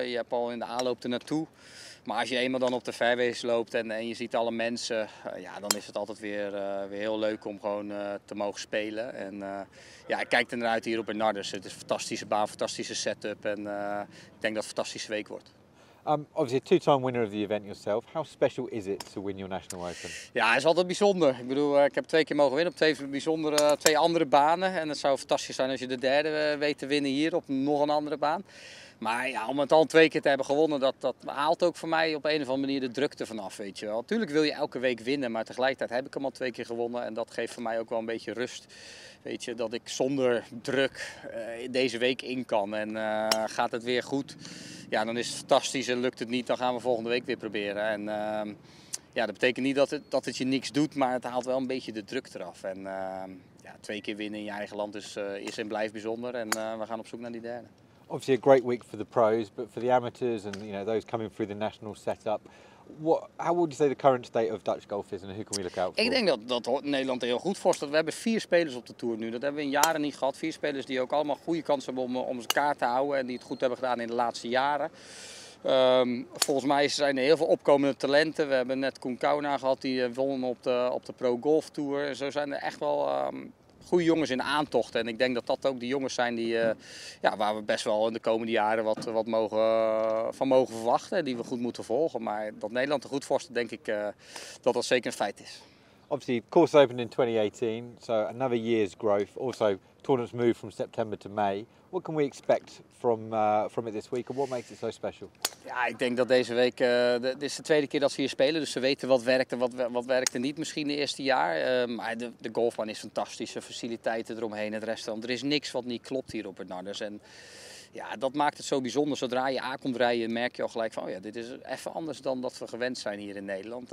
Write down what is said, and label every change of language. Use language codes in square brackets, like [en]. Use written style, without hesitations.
[nl] Je hebt al in de aanloop ernaartoe. Maar als je eenmaal dan op de fairways loopt en je ziet alle mensen, ja, dan is het altijd weer heel leuk om gewoon te mogen spelen. En ja, ik kijk er naar uit hier op Bernardus. Het is een fantastische baan, fantastische setup en ik denk dat het een fantastische week wordt. [en] Obviously a two-time winner of the event yourself. How special is it to win your National Open? [nl] Ja, het is altijd bijzonder. Ik bedoel, ik heb 2 keer mogen winnen op 2 andere banen. En het zou fantastisch zijn als je de derde weet te winnen hier op nog een andere baan. Maar ja, om het al 2 keer te hebben gewonnen, dat haalt ook voor mij op een of andere manier de drukte vanaf, weet je wel. Natuurlijk wil je elke week winnen, maar tegelijkertijd heb ik hem al 2 keer gewonnen. En dat geeft voor mij ook wel een beetje rust. Weet je, dat ik zonder druk deze week in kan. En gaat het weer goed, ja, dan is het fantastisch. En lukt het niet, dan gaan we volgende week weer proberen. En ja, dat betekent niet dat het je niks doet, maar het haalt wel een beetje de druk eraf. En ja, 2 keer winnen in je eigen land is en blijft bijzonder. En we gaan op zoek naar die derde. [en] Obviously a great week for the pros, but for the amateurs and those coming through the national setup, how would you say the current state of Dutch golf is and who can we look out for? [nl] Ik denk dat Nederland er heel goed voor staat. We hebben 4 spelers op de Tour nu. Dat hebben we in jaren niet gehad. 4 spelers die ook allemaal goede kansen hebben om elkaar te houden en die het goed hebben gedaan in de laatste jaren. Volgens mij zijn er heel veel opkomende talenten. We hebben net Koen Kauna gehad, die won op de Pro Golf Tour. Zo zijn er echt wel goede jongens in de aantocht. En ik denk dat dat ook de jongens zijn waar we best wel in de komende jaren wat mogen verwachten. En die we goed moeten volgen. Maar dat Nederland er goed voor staat, denk ik dat dat zeker een feit is. [en] Obviously, course opened in 2018, so another year's growth. Also, tournaments moved from September to May. What can we expect from it this week, and what makes it so special? [nl] Ja, ik denk dat deze week, dit is de 2e keer dat ze hier spelen, dus ze weten wat werkt en wat werkte niet misschien de eerste jaar. Maar de golfbaan is fantastisch, de faciliteiten eromheen, het restaurant. Er is niks wat niet klopt hier op Bernardus. En ja, dat maakt het zo bijzonder. Zodra je aan komt rijden, merk je al gelijk van, oh ja, dit is even anders dan dat we gewend zijn hier in Nederland.